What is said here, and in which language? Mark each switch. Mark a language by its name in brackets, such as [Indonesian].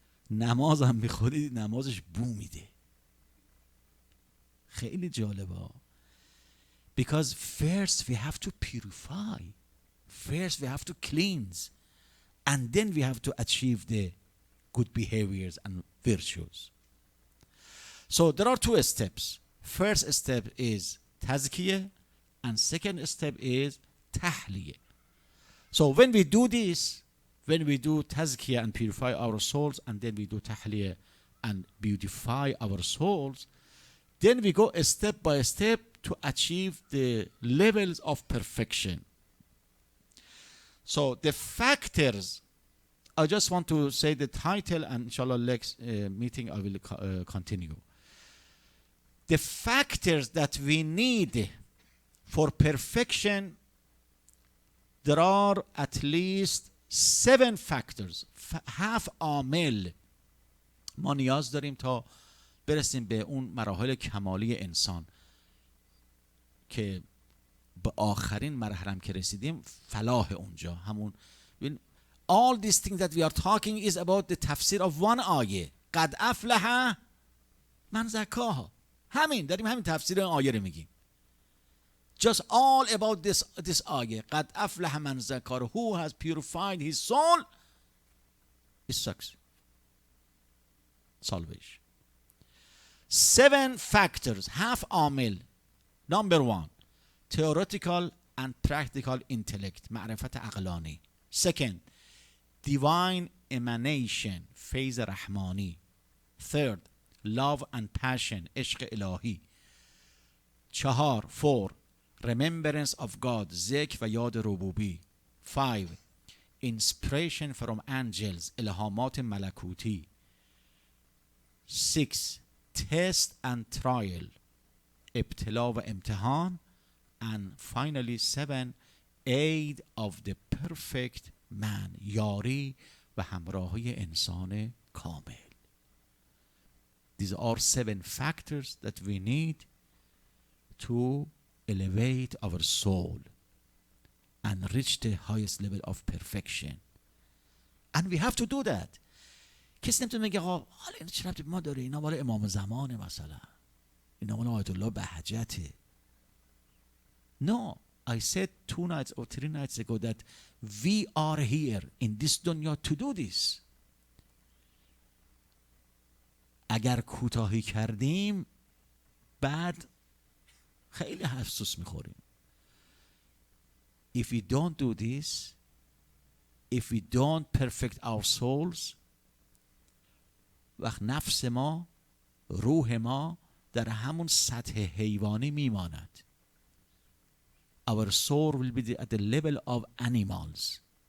[Persian] نماز هم میخونید، نمازش بو میده. خیلی جالبه. [English] Because first we have to purify, first we have to cleanse, and then we have to achieve the good behaviors and virtues. So there are 2 steps. First step is tazkiyah, and second step is tahliyah. So when we do this, when we do tazkiyah and purify our souls, and then we do tahliyah and beautify our souls, then we go step by step to achieve the levels of perfection. So the factors, I just want to say the title, and inshallah next meeting I will continue. The factors that we need for perfection, there are at least [Persian] 7 factors 7 عامل ما نیاز داریم تا برسیم به اون مراحل کمالی انسان که به آخرین مرحله که رسیدیم فلاح اونجا همون. [English] all these things that we are talking is about the تفسیر of one آیه [Arabic] قد افلح من زکاها. [Persian] همین داریم همین تفسیر این آیه رو میگیم. [English] just all about this آیه [Arabic] قد افلح من زکاها [English] who has purified his soul is success salvation. 7 factors 7 عامل. number 1 theoretical and practical intellect [Persian] معرفت عقلانی. [English] second divine emanation [Persian] فیض رحمانی. [English] third love and passion [Persian] عشق الهی. [English] 4 remembrance of God [Persian] ذکر و یاد ربوبی. [English] 5 inspiration from angels [Persian] الهامات ملکوتی. [English] 6 test and trial [Persian] ابتلا و امتحان. [English] and finally 7 aid of the perfect man [Persian] یاری و همراهی انسان کامل. [English] These are 7 factors that we need to elevate our soul and reach the highest level of perfection. And we have to do that. [Persian] کسی نمیتونه بگه آقا حالا این چه ربطی به ما داره؟ اینا مال امام زمانه، مثلا اینا مال آیت الله بهجته. [English] No, I said 2 nights or 3 nights ago that we are here in this dunya to do this. [Persian] اگر کوتاهی کردیم بعد خیلی افسوس میخوریم. [English] If we don't do this, if we don't perfect our souls, [Persian] وقت نفس ما، روح ما در همون سطح حیوانی میماند. [English] Our soul will be at the level of animals.